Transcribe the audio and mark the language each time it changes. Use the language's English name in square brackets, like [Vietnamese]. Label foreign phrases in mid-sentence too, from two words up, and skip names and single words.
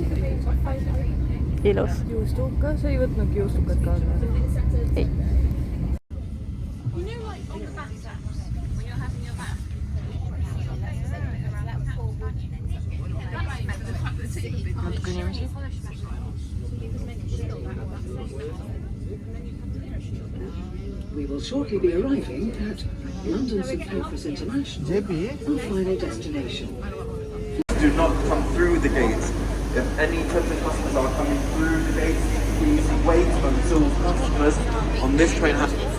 [Estonian] Ilus. Juustuka? Sa ei võtnud juustukat kaasa? Ei. Natuke inimesi. [English] We will shortly be arriving at London St Pancras International, our final destination. Do not come through the gates. If any Turkish customers are coming through the gates, please wait until customers on this train have...